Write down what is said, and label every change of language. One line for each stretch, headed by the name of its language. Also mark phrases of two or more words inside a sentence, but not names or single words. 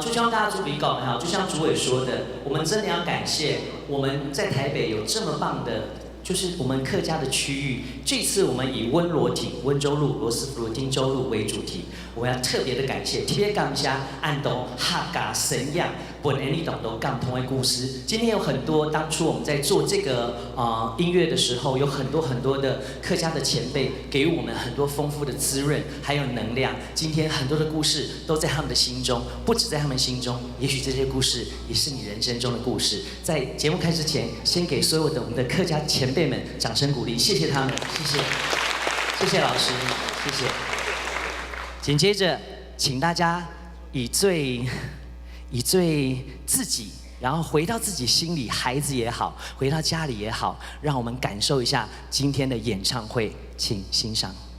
Chinese: 就像大家主委講哈，就像主委說的，我們真的要感謝我們在台北有這麼棒的。就是我們客家的區域，這次我們以溫羅町、溫州路、羅斯福路、汀州路為主題，我們要特別的感謝，特別感謝安東客家神樣本來你懂都感通的故事。今天有很多當初我們在做這個音樂的時候，有很多的客家的前輩給予我們很多豐富的滋潤，還有能量。今天很多的故事都在他們的心中，不止在他們心中，也許這些故事也是你人生中的故事。在節目開始前，先給所有的我們的客家前輩們掌聲鼓勵，謝謝他們，謝謝，謝謝老師，謝謝。緊接着，請大家以最自己，然後回到自己心裡，孩子也好，回到家裡也好，讓我們感受一下今天的演唱會，請欣賞。